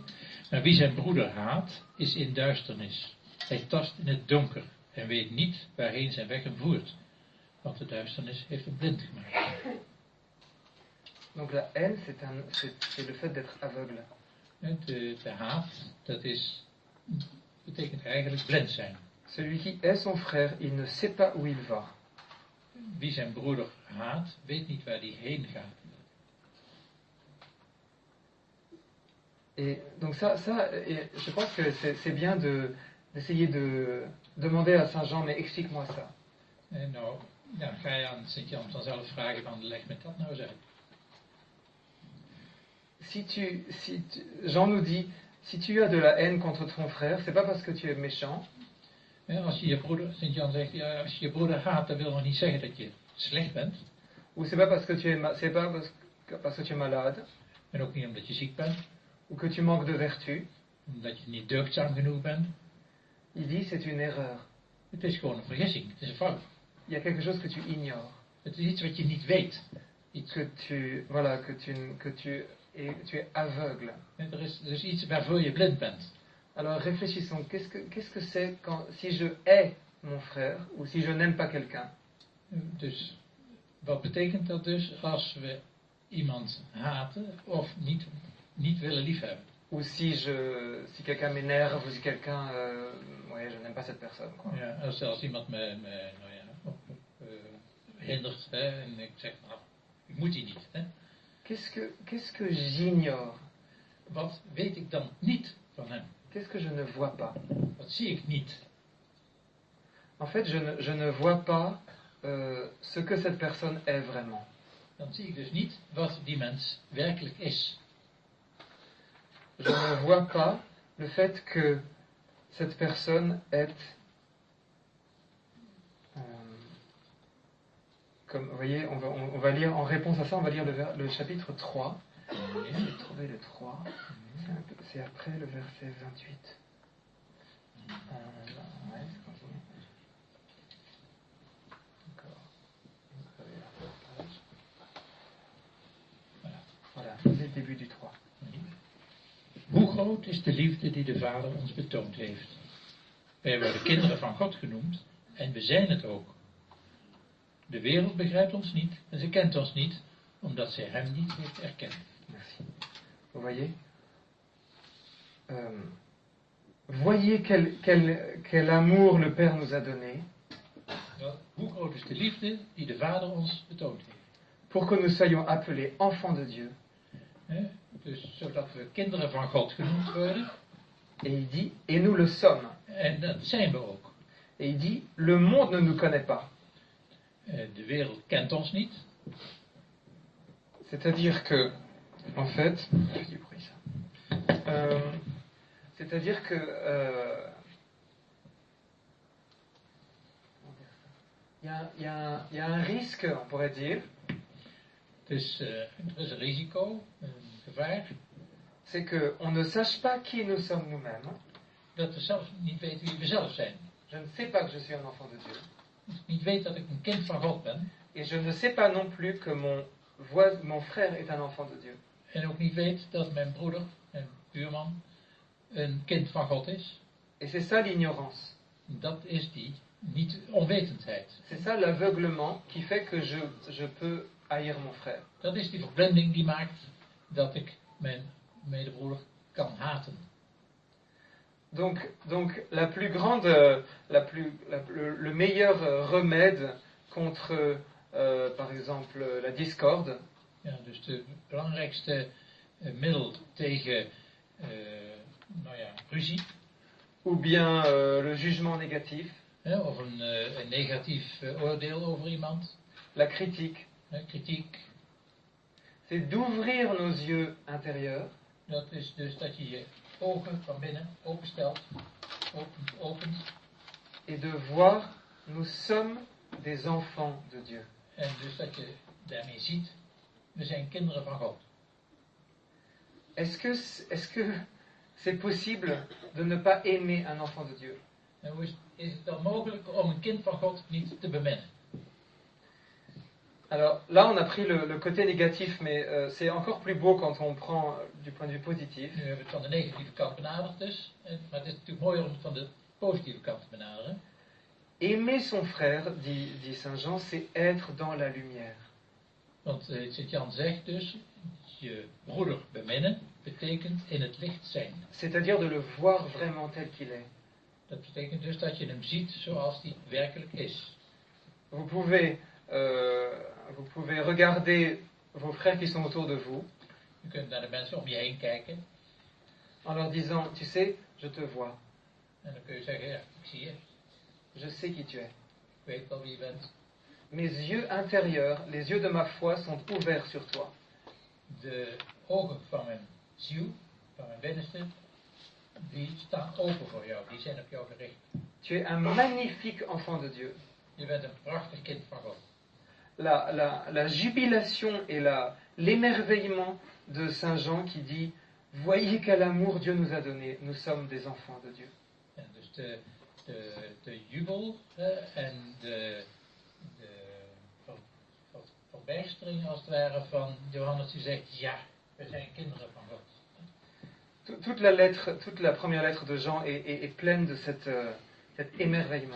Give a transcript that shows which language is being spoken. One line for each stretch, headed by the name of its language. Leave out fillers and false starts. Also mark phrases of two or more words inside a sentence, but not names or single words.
Dutch: Maar wie zijn broeder haat, is in duisternis. Hij tast in het donker en weet niet waarheen zijn weg hem voert. Want de duisternis heeft hem blind gemaakt.
French: Donc la haine, c'est le fait d'être aveugle.
Dutch: De haat, betekent eigenlijk blind zijn.
French: Celui qui hait son frère, il ne sait pas où il va.
Dutch: Wie zijn broeder haat, weet niet waar hij heen gaat.
French: Et donc je pense que c'est bien d'essayer de demander à Saint Jean, mais explique-moi ça.
Dutch: En nou, ga je aan Sint-Jan vanzelf vragen van, leg me dat nou eens uit.
French: Jean nous dit, si tu as de la haine contre ton frère, c'est pas parce que tu es méchant.
Dutch: Als je je broeder, Sint-Jan zegt, ja, als je je broeder haat, dat wil nog niet zeggen dat je slecht bent.
French: Ou c'est pas parce que tu es malade.
Dutch: En ook niet omdat je ziek bent.
French: Ou que tu manques de vertu.
Dutch: Omdat je niet deugdzaam genoeg bent.
French: Il dit, c'est une erreur.
Dutch: Het is gewoon een vergissing, het is een fout.
French: Il y a quelque chose que tu ignores.
Dutch: Het is iets wat je niet weet.
French: Que tu es aveugle.
Dutch: Er is iets waarvoor je blind bent.
French: Alors réfléchissons, qu'est-ce que c'est si je hais mon frère ou si je n'aime pas quelqu'un?
Dutch: Dus wat betekent dat dus als we iemand haten of niet willen liefhebben?
French: Ou si quelqu'un m'énerve ou si quelqu'un ouais, je n'aime pas cette personne, quoi.
Dutch: Ja, als iemand me hindert, hè, en ik zeg, nou, ik moet die niet. Hè.
French: Qu'est-ce que j'ignore?
Dutch: Wat weet ik dan niet van hem?
French: Qu'est-ce que je ne vois pas?
Dutch: Wat zie ik niet?
French: En fait, je ne vois pas ce que cette personne est vraiment.
Dutch: Dan zie ik dus niet wat die mens werkelijk is.
French: Je ne vois pas le fait que cette personne est... comme, vous voyez, on va lire, en réponse à ça, on va lire le chapitre 3. Je vais trouver le 3. C'est après le verset 28. Ouais, c'est continué. D'accord. Voilà, c'est le début du 3.
Dutch: Hoe groot is de liefde die de Vader ons betoond heeft? Wij worden kinderen van God genoemd en we zijn het ook. De wereld begrijpt ons niet en ze kent ons niet, omdat zij hem niet heeft erkend.
French: Merci. Vous voyez? Voyez quel amour le Père nous a donné.
Dutch: Hoe groot is de liefde die de Vader ons betoond heeft?
French: Pour que nous soyons appelés enfants de Dieu.
Dutch: Dus zodat we kinderen van God genoemd worden.
French: Et il dit, et nous le sommes.
Dutch: En dat zijn we ook.
French: Et il dit, le monde ne nous connaît pas.
Dutch: De wereld kent ons niet.
French: C'est-à-dire que, en fait, ça fait du bruit ça. C'est-à-dire que, il y a un risque, on pourrait dire,
Dutch: Dus er is een risico, een gevaar,
French: c'est qu'on ne sache pas qui nous sommes nous-mêmes.
Dutch: dat we zelf niet weten wie we zelf zijn.
French: Je ne sais pas que je suis un enfant de Dieu.
Dutch: Dat ik niet weet dat ik een kind van God ben.
French: Et je ne sais pas non plus que mon frère est un enfant de Dieu.
Dutch: En ook niet weet dat mijn broeder, mijn buurman, een kind van God is.
French: Et c'est ça l'ignorance.
Dutch: Dat is die niet-onwetendheid.
French: C'est ça l'aveuglement qui fait que je peux haïr mon frère.
Dutch: Dat is die verblinding die maakt dat ik mijn medebroeder kan haten.
French: Donc la plus grande, le meilleur remède contre, par exemple, la discorde,
Dutch: Ja, dus de belangrijkste middel tegen ruzie,
French: ou bien le jugement négatif,
Dutch: of een negatief oordeel over iemand,
French: la critique,
Dutch: kritiek,
French: c'est d'ouvrir nos yeux intérieurs
Dutch: dat is dus dat je je ogen van binnen openstelt, opent,
French: et de voir nous sommes des enfants de Dieu.
Dutch: en dus dat je daarmee ziet, we zijn kinderen van God.
French: Est-ce que c'est possible de ne pas aimer un enfant de Dieu?
Dutch: En hoe is het dan mogelijk om een kind van God niet te beminnen?
French: Alors là, on a pris le côté négatif, mais c'est encore plus beau quand on prend du point de vue positif.
Dutch: Nu hebben we het van de negatieve kant benaderd dus, maar het is natuurlijk mooier om het van de positieve kant te benaderen.
French: Aimer son frère, dit Saint Jean, c'est être dans la lumière.
Dutch: Want Sint-Jan zegt dus, je broeder beminnen betekent in het licht zijn.
French: C'est-à-dire de le voir vraiment tel qu'il est.
Dutch: Dat betekent dus dat je hem ziet zoals hij werkelijk is.
French: Vous pouvez regarder vos frères qui sont autour de vous
Dutch: Je kunt naar de mensen om je heen kijken
French: en leur disant, tu sais, je te vois,
Dutch: en dan kun je zeggen, ja, ik zie je,
French: je sais qui tu es.
Dutch: ik weet wel wie je bent.
French: Mes yeux intérieurs, les yeux de ma foi sont ouverts sur toi.
Dutch: De ogen van mijn ziel, van mijn binnenste, die staan open voor jou, die zijn op jou gericht.
French: Tu es un magnifique enfant de Dieu.
Dutch: Je bent een prachtig kind van God.
French: La jubilation et l'émerveillement de Saint Jean qui dit, voyez quel amour Dieu nous a donné, nous sommes des enfants de Dieu.
Dutch: En dus de jubel en de verbijstering als het ware van Johannes die zegt, ja, we zijn kinderen van God.
French: Toute la première lettre de Jean est pleine de cet émerveillement.